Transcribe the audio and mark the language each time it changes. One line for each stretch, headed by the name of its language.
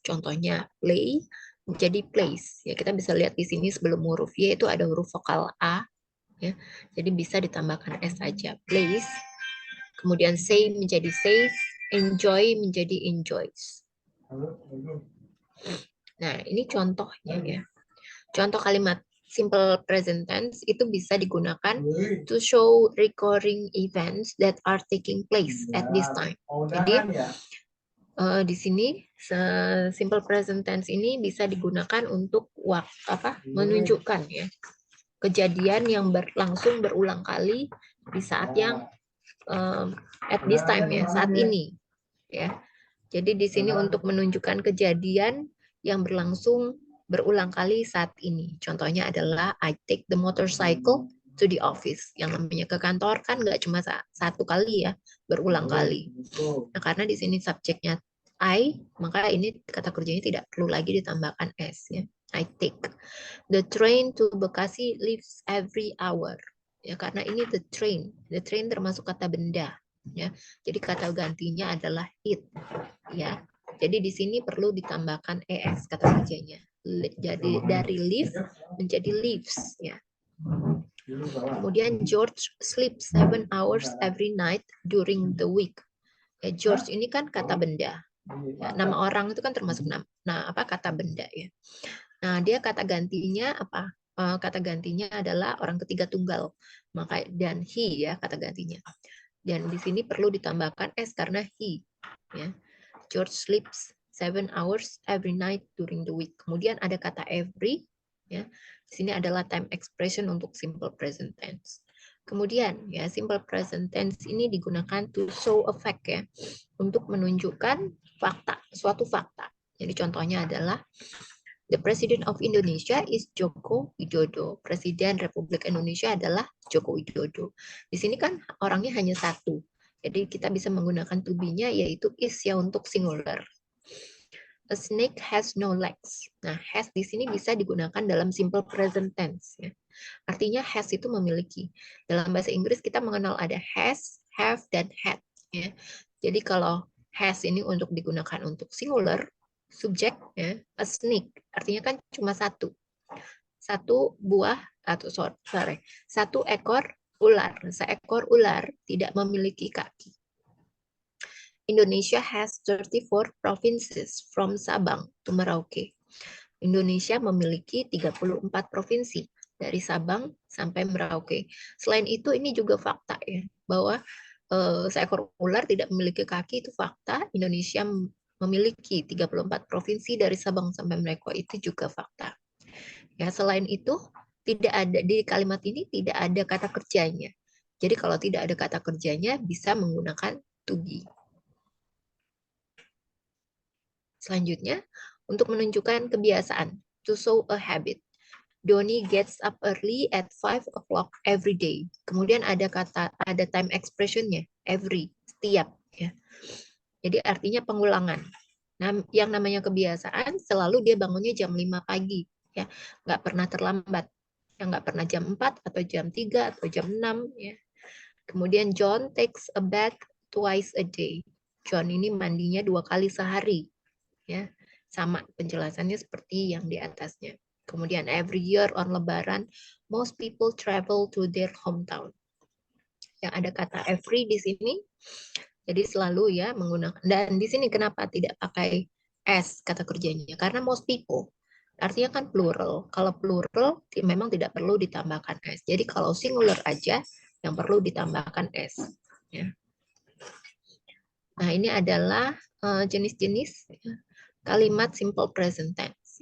Indonesian: Contohnya play menjadi plays. Ya, kita bisa lihat di sini sebelum huruf Y itu ada huruf vokal A, ya. Jadi bisa ditambahkan S saja. Plays. Kemudian say menjadi says, enjoy menjadi enjoys. Nah, ini contohnya ya. Contoh kalimat
English: simple present tense
Indonesian: itu bisa digunakan
English: to show recurring events that are taking place at this time.
Indonesian: Jadi di sini simple present tense ini bisa digunakan untuk menunjukkan ya kejadian yang berlangsung berulang kali di saat yang
English: at this time
Indonesian: ya, saat ini ya. Jadi di sini untuk menunjukkan kejadian yang berlangsung berulang kali saat ini. Contohnya adalah
English: I take the motorcycle to the office.
Indonesian: Yang namanya ke kantor kan nggak cuma satu kali ya, berulang kali. Nah, karena di sini subjeknya I, maka ini kata kerjanya tidak perlu lagi ditambahkan S ya.
English: I take. The train to Bekasi leaves every hour.
Indonesian: Ya, karena ini the train. The train termasuk kata benda. Ya, jadi kata gantinya adalah it. Ya, jadi di sini perlu ditambahkan es kata kerjanya. Jadi dari live menjadi lives. Ya. Kemudian
English: George sleeps 7 hours every night during the week.
Indonesian: Ya, George ini kan kata benda. Ya, nama orang itu kan termasuk kata benda ya. Nah, dia kata gantinya apa? Kata gantinya adalah orang ketiga tunggal. Maka dan he ya kata gantinya. Dan di sini perlu ditambahkan s karena he. Ya.
English: George sleeps 7 hours every night during the week.
Indonesian: Kemudian ada kata every. Ya. Di sini adalah time expression untuk simple present tense. Kemudian ya simple present tense ini digunakan
English: to show a fact
Indonesian: ya, untuk menunjukkan fakta, suatu fakta. Jadi contohnya adalah
English: the President of Indonesia is Joko Widodo.
Indonesian: Presiden Republik Indonesia adalah Joko Widodo. Di sini kan orangnya hanya satu. Jadi kita bisa menggunakan to be-nya yaitu is ya untuk singular.
English: A snake has no legs.
Indonesian: Nah, has di sini bisa digunakan dalam simple present tense. Ya. Artinya has itu memiliki. Dalam bahasa Inggris kita mengenal ada has, have, dan had. Ya. Jadi kalau has ini untuk digunakan untuk singular, subjek ya, a snake artinya kan cuma satu buah atau satu ekor ular. Seekor ular tidak memiliki kaki.
English: Indonesia has 34 provinces from Sabang to Merauke.
Indonesian: Indonesia memiliki 34 provinsi dari Sabang sampai Merauke. Selain itu ini juga fakta ya bahwa seekor ular tidak memiliki kaki, itu fakta. Indonesia memiliki 34 provinsi dari Sabang sampai Merauke, itu juga fakta. Ya, selain itu tidak ada di kalimat ini tidak ada kata kerjanya. Jadi kalau tidak ada kata kerjanya bisa menggunakan to be. Selanjutnya untuk menunjukkan kebiasaan,
English: to show a habit. Doni gets up early at 5 o'clock every day.
Indonesian: Kemudian ada time expression-nya, every, setiap ya. Jadi artinya pengulangan. Nah, yang namanya kebiasaan selalu dia bangunnya jam 5 pagi ya. Nggak pernah terlambat. Yang nggak pernah jam 4 atau jam 3 atau jam 6 ya. Kemudian
English: John takes a bath twice a day.
Indonesian: John ini mandinya 2 kali sehari. Ya. Sama penjelasannya seperti yang di atasnya. Kemudian
English: every year on Lebaran, most people travel to their hometown.
Indonesian: Yang ada kata every di sini, jadi selalu ya menggunakan. Dan di sini kenapa tidak pakai s kata kerjanya? Karena most people, artinya kan plural. Kalau plural memang tidak perlu ditambahkan s. Jadi kalau singular aja yang perlu ditambahkan S. Ya. Nah, ini adalah jenis-jenis kalimat simple present tense.